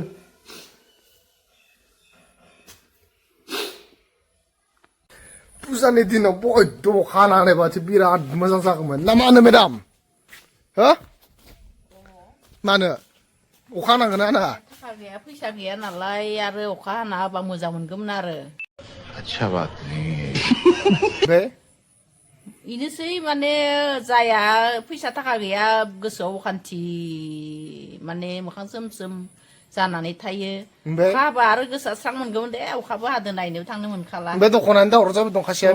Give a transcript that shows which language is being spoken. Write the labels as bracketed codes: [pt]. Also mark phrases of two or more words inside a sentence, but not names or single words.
[brx] फुजानि दिनाव बयद' अखा हानायबासो बिराद मोजां जागौमोन ना मा होनो मेडाम हो मानो अखा नांगोन ना नाङा थाखा गैया फैसा गैया नालाय आरो अखा हाना होबा मोजां मोनगौमोन आरो [hi] अच्छा बात नहीं है [brx] ओमफ्राय इनोसै माने जाया फैसा थाखा गैया गोसोआव अखान्थि माने मोखां सोम जानानै थायो ओमफ्राय अखा हाबा आरो गोसोआ स्रां मोनगौमोन दे अखाबो हादों नायनोबो थांनो मोनखाला ओमफ्राय दख'नानि दावराव जाबाय दं खासेया